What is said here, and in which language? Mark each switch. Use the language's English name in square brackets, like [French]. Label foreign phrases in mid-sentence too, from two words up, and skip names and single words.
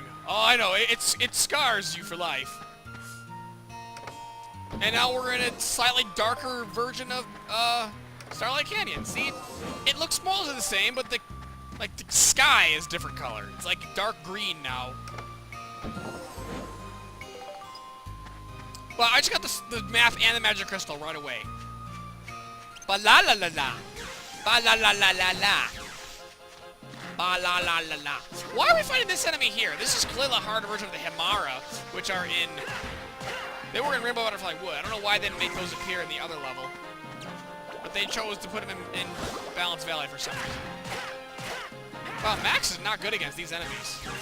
[English] Oh, I know, it scars you for life. And now we're in a slightly darker version of Starlight Canyon. See, it looks mostly the same, but the sky is different color. It's like dark green now. Well, I just got the map and the magic crystal right away. Ba la la la la. Ba la la la la la. Ba la la la la. Why are we fighting this enemy here? This is clearly a harder version of the Himara, which are in... They were in Rainbow Butterfly Wood. I don't know why they didn't make those appear in the other level. But they chose to put them in Balance Valley for some reason. Wow, Max is not good against these enemies.